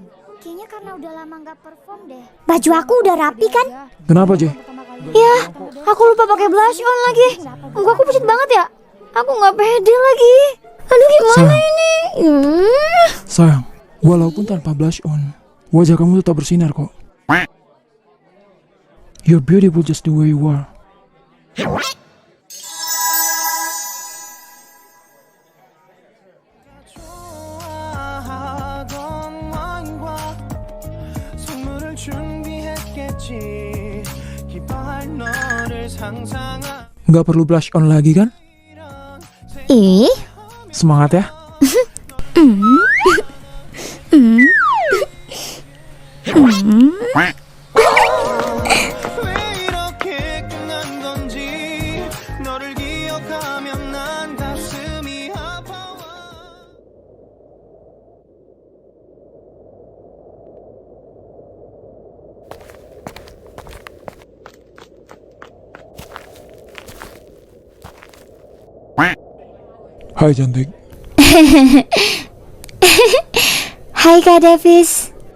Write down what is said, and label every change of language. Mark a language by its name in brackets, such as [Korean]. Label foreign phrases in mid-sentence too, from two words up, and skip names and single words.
[Indonesian] Kayaknya karena udah lama nggak perform deh. Baju aku udah rapi kan? Kenapa Jay? Ya, aku lupa pakai [English] blush on [Indonesian] lagi. Muka aku pucat banget ya. Aku nggak pede lagi. Aduh gimana Sayang. ini? Sayang, walaupun tanpa [English] blush on, [Indonesian] wajah kamu tetap bersinar kok. [English] You're beautiful just the way you are. [Korean] 좋아하던 왕과 선물을 준비했겠지. 기뻐할 너를 상상하. [Indonesian] Nggak perlu [English] blush on [Indonesian] lagi kan? Ih, Semangat ya. [Korean] 왜 이렇게 끝난 건지 너를 기억하면 난 가슴이 아파와. [Indonesian] Hai cantik. hai Kak Davis.